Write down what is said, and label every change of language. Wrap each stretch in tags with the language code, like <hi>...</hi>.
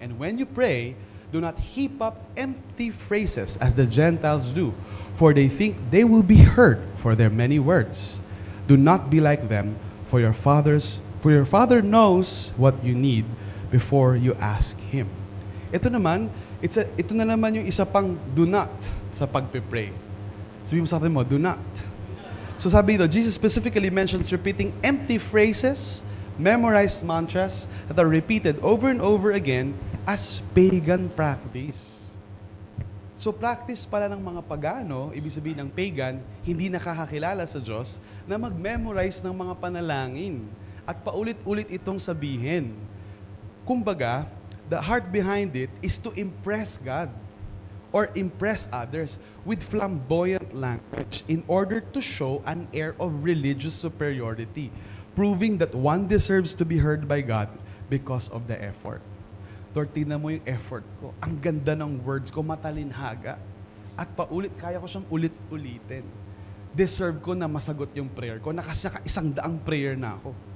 <en>And when you pray, do not heap up empty phrases as the Gentiles do, for they think they will be heard for their many words. Do not be like them, for your Father knows what you need before you ask Him.</en> <tl>Ito na naman yung isa pang</tl> <en>do not</en> <tl>sa pagpe-pray. Sabi mo sa atin mo,</tl> <en>do not.</en> <tl>So sabi dito,</tl> <en>Jesus specifically mentions repeating empty phrases, memorized mantras that are repeated over and over again as pagan practice.</en> <tl>So practice pala ng mga pagano, ibig sabihin ng pagan, hindi nakakakilala sa Diyos, na mag-memorize ng mga panalangin at paulit-ulit itong sabihin.</tl> <en>Kumbaga, the heart behind it is to impress God or impress others with flamboyant language in order to show an air of religious superiority, proving that one deserves to be heard by God because of the effort.</en> <tl>Lord, tingnan mo yung effort ko. Ang ganda ng words ko, matalinhaga. At kaya ko siyang ulit-ulitin. deserve ko na masagot yung prayer ko. Isang daang prayer na ako.</tl>